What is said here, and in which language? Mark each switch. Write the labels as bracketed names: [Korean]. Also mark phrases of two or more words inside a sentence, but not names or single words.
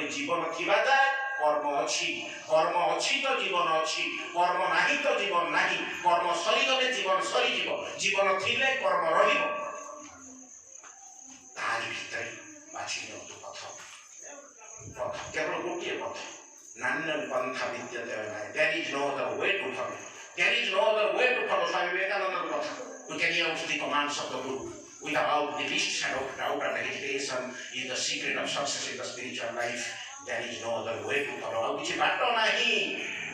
[Odia] ଜୀବନ ଥିବା ଯାଏ କର୍ମ ଅଛି, କର୍ମ ଅଛି ତ ଜୀବନ ଅଛି, କର୍ମ ନାହିଁ ତ ଜୀବନ ନାହିଁ। କର୍ମ ସରିଗଲେ ଜୀବନ ସରିଯିବ, ଜୀବନ ଥିଲେ କର୍ମ ରହିବ। ତାରି ଭିତରେ ବାଛି ନିଅନ୍ତୁ ପଥ, କେବଳ ଗୋଟିଏ ପଥ। [Sanskrit] ନାନ୍ୟ ପନ୍ଥା ବିଦ୍ୟତେ ନାହିଁ, [English] there is no other way to follow, there is no other way to follow। [Odia] ସ୍ୱାମୀ ବିବେକାନନ୍ଦଙ୍କ କଥା, [English] you can use the commands of the Guru, without the least shadow of doubt and hesitation is the secret of success in the spiritual life. There is no other way to follow. [Odia] ଆଉ କିଛି ବାଟ ନାହିଁ